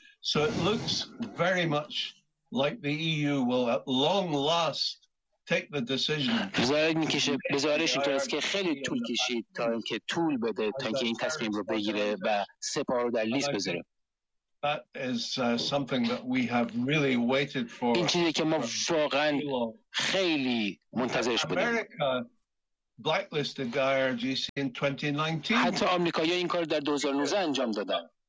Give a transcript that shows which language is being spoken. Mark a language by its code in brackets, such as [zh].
[en] So it looks very much like the EU will at long last take the decision. [fa] بزارش اینطور است که خیلی طول کشید تا اینکه طول بده تا اینکه این تصمیم رو بگیره و سپاه رو در لیست بذاره. [en] That is something that we have really waited for. [fa] این چیزی که ما واقعا خیلی منتظرش بودیم. [en] Blacklisted the IRGC in 2019. [fa] حتی آمریکایی‌ها این کار در 2019 انجام دادن.